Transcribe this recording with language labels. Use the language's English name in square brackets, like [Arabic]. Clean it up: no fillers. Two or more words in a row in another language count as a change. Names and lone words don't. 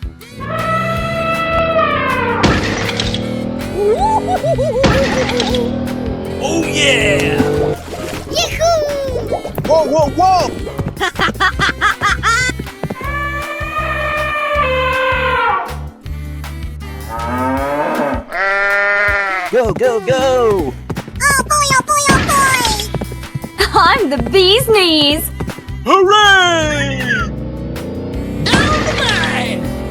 [English] Oh yeah! Yahoo! Whoa, whoa, whoa! Go, go, go! Oh boy, oh boy, oh boy! I'm the bee's knees! Hooray! Down the line!